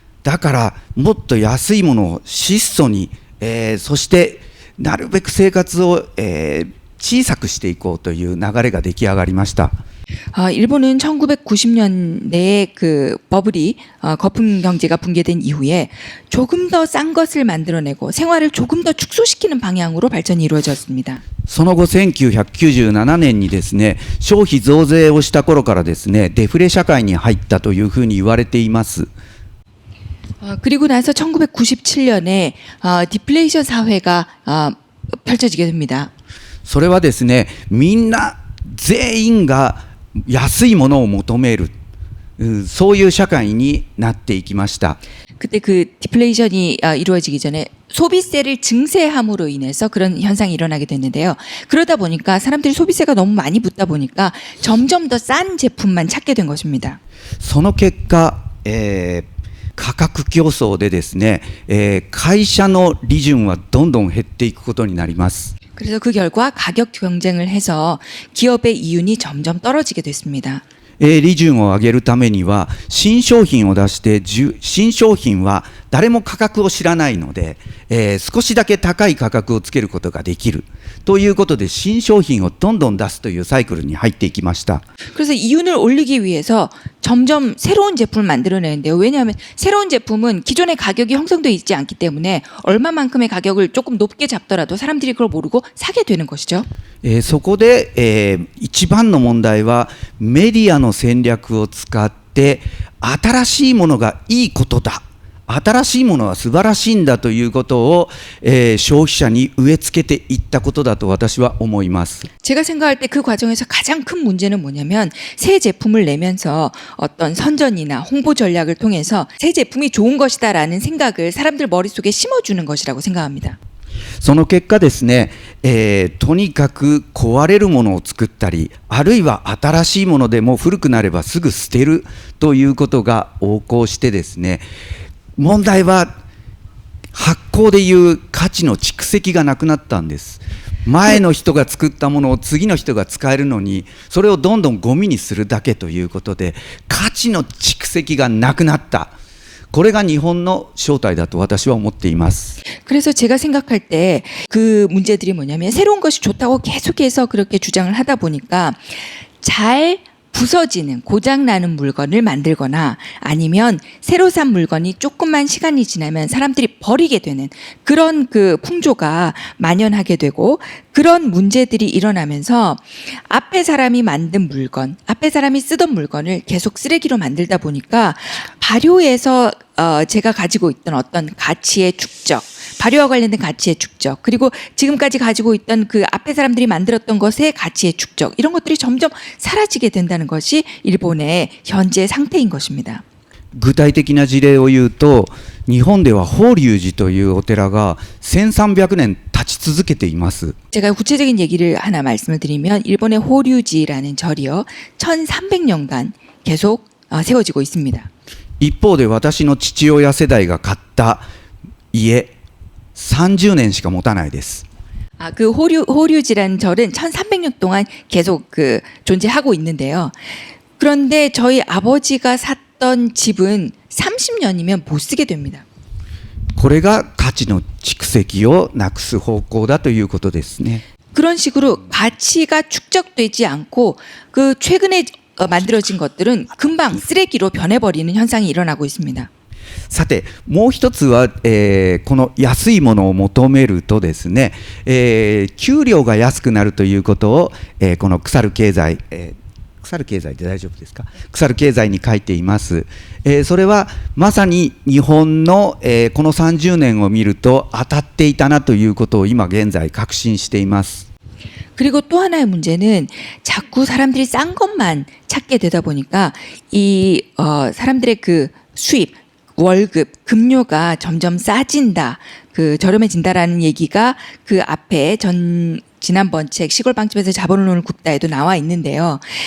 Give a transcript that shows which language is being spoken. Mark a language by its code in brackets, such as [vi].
[ja] だからもっと安いものを質素に、そしてなるべく生活を、小さくしていこうという流れが出来上がりました。 [ko] 일본은 1990년대에 그 버블이 거품 경제가 붕괴된 이후에 조금 더 싼 것을 만들어내고 생활을 조금 더 축소시키는 방향으로 발전이 이루어졌습니다. [ja] その後1997年にですね、消費増税をした頃からですね、デフレ社会に入ったというふうに言われています。 [ko] 그리고 나서 1997년에 디플레이션 사회가 펼쳐지게 됩니다. [ja] それはですね、みんな全員が安いものを求める、そういう社会になっていきました。 [ko] 그때 그 디플레이션이 이루어지기 전에 소비세를 증세함으로 인해서 그런 현상이 일어나게 됐는데요. 그러다 보니까 사람들이 소비세가 너무 많이 붙다 보니까 점점 더 싼 제품만 찾게 된 것입니다. [ja] その結果、価格競争でですね、会社の利潤はどんどん減っていくことになります。 [ko] 그래서 그 결과 가격 경쟁을 해서 기업의 이윤이 점점 떨어지게 됐습니다. [ja] 利潤を上げるためには新商品を出して新商品は誰も価格を知らないので、少しだけ高い価格をつけることができるということで新商品をどんどん出すというサイクルに入っていきました。 [ko] 그래서 이윤을 올리기 위해서 점점 새로운 제품을 만들어내는데요. 왜냐하면 새로운 제품은 기존의 가격이 형성되어 있지 않기 때문에 얼마만큼의 가격을 조금 높게 잡더라도 사람들이 그걸 모르고 사게 되는 것이죠. [ja] そこで、一番の問題はメディアの戦略を使って新しいものがいいことだ、新しいものは素晴らしいんだということを、消費者に植え付けていったことだと私は思います。 [ko] 제가 생각할 때 그 과정에서 가장 큰 문제는 뭐냐면 새 제품을 내면서 어떤 선전이나 홍보 전략을 통해서 새 제품이 좋은 것이다라는 생각을 사람들 머릿속에 심어주는 것이라고 생각합니다. [ja] その結果ですね、とにかく壊れるものを作ったり、あるいは新しいものでも古くなればすぐ捨てるということが横行してですね、問題は発行でいう価値の蓄積がなくなったんです。前の人が作ったものを次の人が使えるのに、それをどんどんゴミにするだけということで価値の蓄積がなくなった。これが日本の正体だと私は思っています。 [ko] 그래서 제가 생각할 때 그 문제들이 뭐냐면 새로운 것이 좋다고 계속해서 그렇게 주장을 하다 보니까 잘 부서지는 고장나는 물건을 만들거나 아니면 새로 산 물건이 조금만 시간이 지나면 사람들이 버리게 되는 그런 그 풍조가 만연하게 되고 그런 문제들이 일어나면서 앞에 사람이 만든 물건, 앞에 사람이 쓰던 물건을 계속 쓰레기로 만들다 보니까 발효에서 제가 가지고 있던 어떤 가치의 축적, 발효와 관련된 가치의 축적, 그리고 지금까지 가지고 있던 그 앞에 사람들이 만들었던 것의 가치의 축적, 이런 것들이 점점 사라지게 된다는 것이 일본의 현재 상태인 것입니다. [ja] 具体的な事例を言うと、日本では法隆寺というお寺が1300年立ち続けています。 [ko] 제가 구체적인 얘기를 하나 말씀을 드리면 일본의 호류지라는 절이요 1300년간 계속 세워지고 있습니다. [ja] 一方で私の父親世代が買った家30年しか持たないです。 [ko] 그 호류지라는 절은 1300년 동안 계속 그 존재하고 있는데요. 그런데 저희 아버지가 샀던 집은 30년이면 못 쓰게 됩니다. [ja] これが価値の蓄積をなくす方向だということですね。 [ko] 그런 식으로 가치가 축적되지 않고 그 최근에 만들어진 것들은 금방 쓰레기로 변해버리는 현상이 일어나고 있습니다. [ja] さてもう一つは、この安いものを求めるとですね、給料が安くなるということを、この腐る経済、腐る経済で大丈夫ですか？腐る経済に書いています。それはまさに日本の、この30年を見ると当たっていたなということを今現在確信しています。 [ko] 그리고 또 하나의 문제는 자꾸 사람들이 싼 것만 찾게 되다 보니까 이 사람들의 그 수입, 월급, 급료가 점점 싸진다, 그 저렴해진다라는 얘기가 그 앞에 지난번 책 시골방집에서 자본론을 굽다에도 나와 있는데요.